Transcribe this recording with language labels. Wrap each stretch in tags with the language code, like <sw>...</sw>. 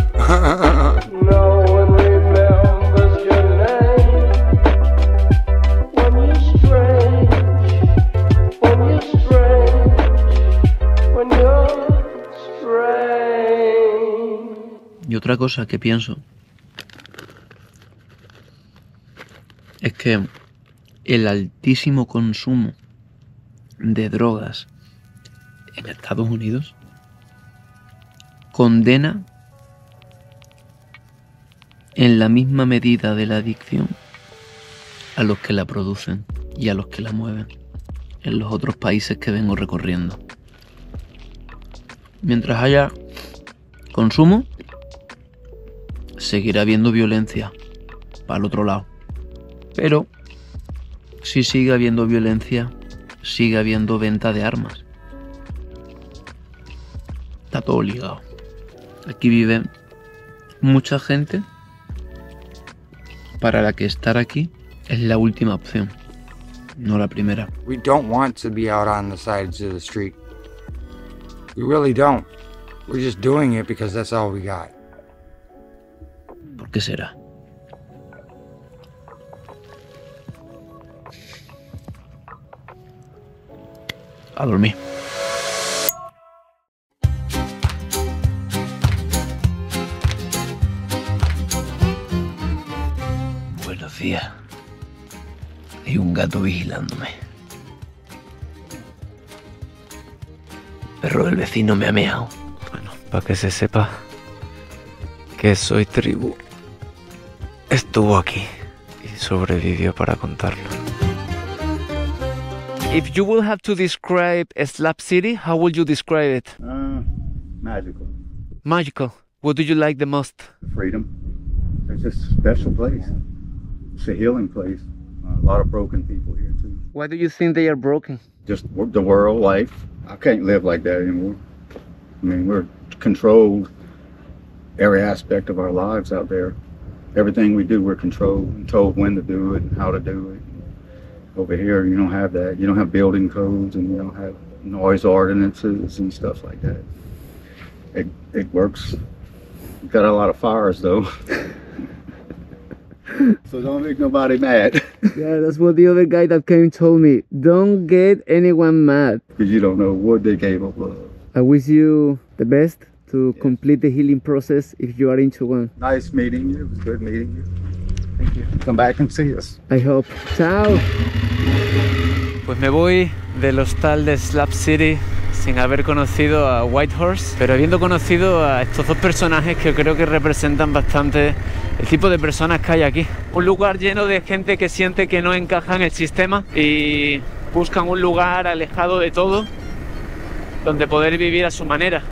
<en>No one remembers your name. When you're strange, when you're strange, when you're strange.</en> <es>Y otra cosa que pienso es que el altísimo consumo de drogas en Estados Unidos condena en la misma medida de la adicción a los que la producen y a los que la mueven en los otros países que vengo recorriendo. Mientras haya consumo, seguirá habiendo violencia para el otro lado. Pero si sigue habiendo violencia, sigue habiendo venta de armas. Está todo ligado. Aquí vive mucha gente para la que estar aquí es la última opción, no la primera.</es> <en>We don't want to be out on the sides of the street. We really don't. We're just doing it because that's all we got.</en> <es>¿Por qué será? A dormir. Buenos días. Hay un gato vigilándome. perro del vecino me ha meado. Bueno, para que se sepa que Soy Tribu estuvo aquí y sobrevivió para contarlo.</es> <en>If you would have to describe Slab City, how would you describe it? Magical. Magical. What do you like the most? Freedom. It's just a special place. It's a healing place. A lot of broken people here too. Why do you think they are broken? Just the world, life. I can't live like that anymore. I mean, we're controlled every aspect of our lives out there. Everything we do, we're controlled and told when to do it and how to do it. Over here, you don't have that. You don't have building codes and you don't have noise ordinances and stuff like that. It works. We've got a lot of fires though. So don't make nobody mad. Yeah, that's what the other guy that came told me. Don't get anyone mad. Because you don't know what they gave up of. I wish you the best to complete the healing process if you are into one. Nice meeting you. It was good meeting you. Thank you. Come back and see us. I hope. Chao.</en> <es>Pues me voy del hostal de Slab City sin haber conocido a Whitehorse, pero habiendo conocido a estos dos personajes que creo que representan bastante el tipo de personas que hay aquí. Un lugar lleno de gente que siente que no encaja en el sistema y buscan un lugar alejado de todo donde poder vivir a su manera.</es>